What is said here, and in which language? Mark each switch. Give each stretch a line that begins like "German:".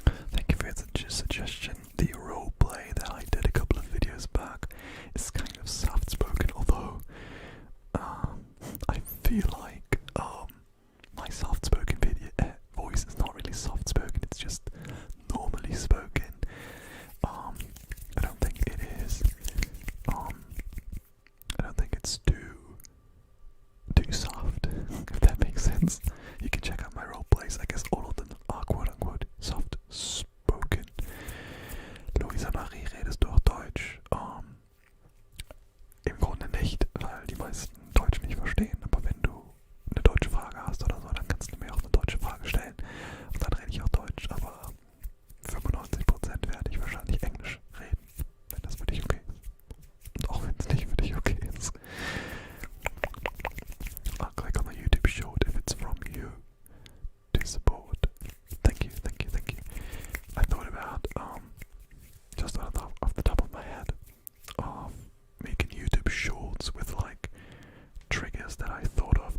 English: Thank you for your suggestion. The roleplay that I did a couple of videos back is kind of soft-spoken, although I feel like my soft-spoken video voice is not really soft-spoken, it's just normally spoken. I don't think it is. I don't think it's too soft, if that makes sense. You can check out my roleplays. I guess all of them are quote-unquote soft-spoken.
German: Luisa Marie, redest du auch Deutsch? Im Grunde nicht, weil die meisten Deutsch nicht verstehen. Aber wenn du eine deutsche Frage hast oder so, dann kannst du mir auch eine deutsche Frage stellen. Und dann rede ich auch Deutsch, aber 95% werde ich wahrscheinlich Englisch reden, wenn das für dich okay ist. Und auch wenn es nicht für dich okay ist.
English: I'll click on the YouTube short if it's from you to support. Thank you, thank you, thank you. I thought about, just off the top of my head, of making YouTube shorts with like triggers that I thought of.